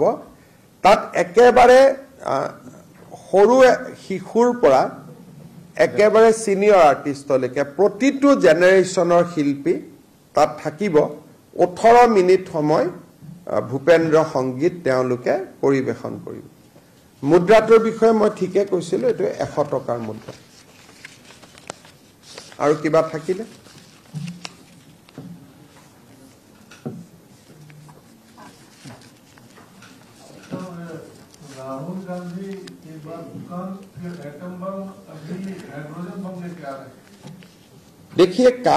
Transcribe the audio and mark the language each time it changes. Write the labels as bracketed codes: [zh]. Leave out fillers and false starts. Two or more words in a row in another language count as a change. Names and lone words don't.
[as] তাত একেবাৰে সৰু শিশুৰ পৰা একেবাৰে ছিনিয়ৰ আৰ্টিষ্টলৈকে প্ৰতিটো জেনেৰেশ্যনৰ শিল্পী তাত থাকিব। 18 মিনিট সময় ভূপেন্দ্ৰ সংগীত তেওঁলোকে পৰিৱেশন কৰিব। মুদ্ৰাটোৰ বিষয়ে মই ঠিকে কৈছিলোঁ, এইটো 100 টকাৰ মুদ্ৰা। আৰু কিবা থাকিলে [hi] राहुल गांधी के बाद दुकान फिर एटम बम, अभी हाइड्रोजन बम लेके आ रहे हैं।